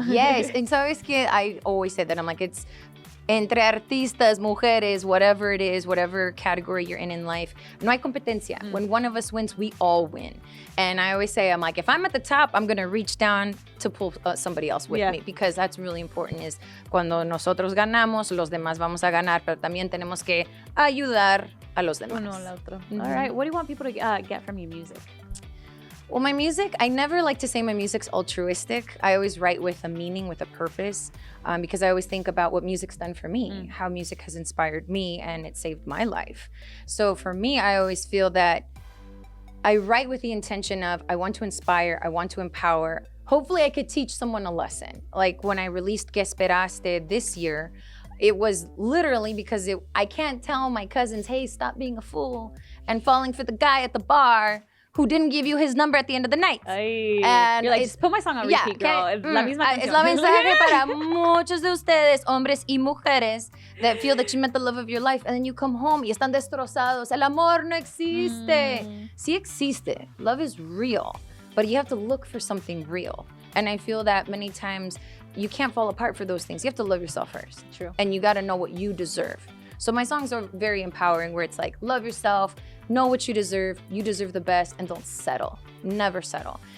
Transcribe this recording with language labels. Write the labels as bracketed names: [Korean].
[English] Yes, and [Spanish] sabes que [English] I always say that. I'm like, it's [Spanish] entre artistas, mujeres, [English] whatever it is, whatever category you're in life, [Spanish] no hay competencia. [English] When one of us wins, we all win. And I always say, I'm like, if I'm at the top, I'm gonna reach down to pull somebody else with me, because that's really important. [Spanish] Is cuando nosotros ganamos, los demás vamos a ganar, pero también tenemos que ayudar a los demás. Uno al otro. [English] All right, what do you want people to get from your music? Well, my music, I never like to say my music's altruistic. I always write with a meaning, with a purpose, because I always think about what music's done for me, how music has inspired me, and it saved my life. So for me, I always feel that I write with the intention of, I want to inspire, I want to empower. Hopefully I could teach someone a lesson. Like when I released Que Esperaste this year, it was literally because I can't tell my cousins, hey, stop being a fool and falling for the guy at the bar who didn't give you his number at the end of the night. Ay. And You're like, just put my song on repeat, girl. [Spanish] Es la misma Es canción. la mensaje para muchos de ustedes, hombres y mujeres, [English] that feel that you met the love of your life and then you come home [Spanish] y están destrozados. El amor no existe. Sí existe. [English] Love is real, but you have to look for something real. And I feel that many times you can't fall apart for those things. You have to love yourself first. True. And you got to know what you deserve. So my songs are very empowering, where it's like, love yourself, know what you deserve the best, and don't settle. Never settle.